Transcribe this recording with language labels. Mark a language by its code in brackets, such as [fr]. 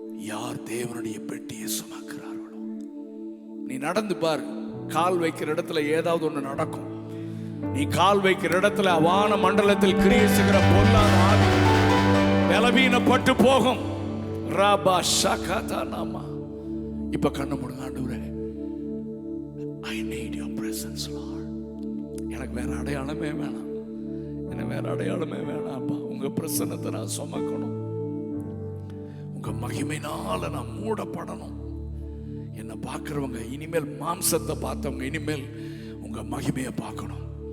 [ta] யார் தேவனுடைய பெட்டியை சுமக்கிறார்களோ, நீ நடந்து பாரு, கால் வைக்கிற இடத்துல ஏதாவது ஒண்ணு நடக்கும். நீ கால் வைக்கிற இடத்துல வான மண்டலத்தில் கிரியை செய்கிற பொல்லாத ஆவி பலவீனப்பட்டு போகும். ராபா ஷகதா நாமா. இப்ப கண்ணு மூடுங்க. [en] ஆண்டவரே I need your presence Lord. [ta] எனக்கு வேற அடையாளமே வேணாம், எனக்கு வேற அடையாளமே வேணாம்ப்பா. உங்க பிரசன்னத்தை நான் சுமக்கணும், உங்க மகிமையினால நான் மூடப்படணும். என்னை பார்க்கிறவங்க இனிமேல் மாம்சத்தை பார்த்தவங்க இனிமேல் உங்க மகிமையை பார்க்கணும்.